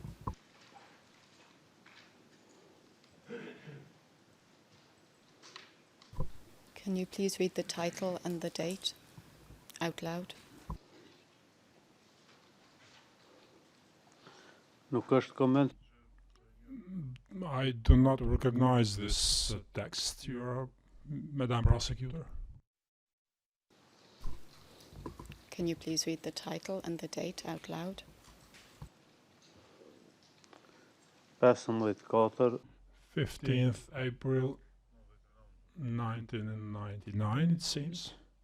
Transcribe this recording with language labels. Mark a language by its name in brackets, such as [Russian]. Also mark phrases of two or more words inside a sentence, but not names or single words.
[English] Can you please read the title and the date out loud? [Albanian] Nuk është koment. [English] I do not recognize this text, Madam Prosecutor. Can you please read the title and the date out loud? 15/4 15th April 1999, it seems.